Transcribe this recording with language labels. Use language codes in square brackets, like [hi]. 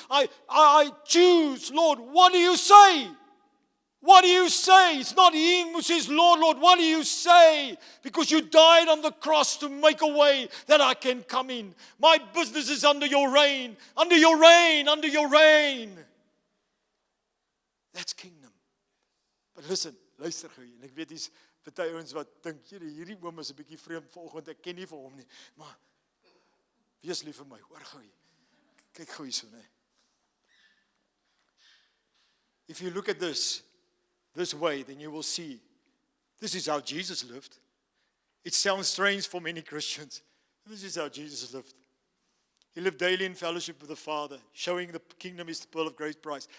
[en] I choose, Lord, what do you say? What do you say? It's not him who says, Lord, Lord, what do you say? Because you died on the cross to make a way that I can come in. My business is under your reign, under your reign, under your reign. That's kingdom. But listen, [af] luister gou, en ek weet hier's party ouens wat dink, hierdie oom is 'n bietjie vreemd vanoggend, ek ken nie vir hom nie, maar wees lief vir my, hoor gou hier. Kyk gou hierso, né? [en] If you look at this way, then you will see, this is how Jesus lived. It sounds strange for many Christians. This is how Jesus lived. He lived daily in fellowship with the Father, showing the kingdom is the pearl of great price.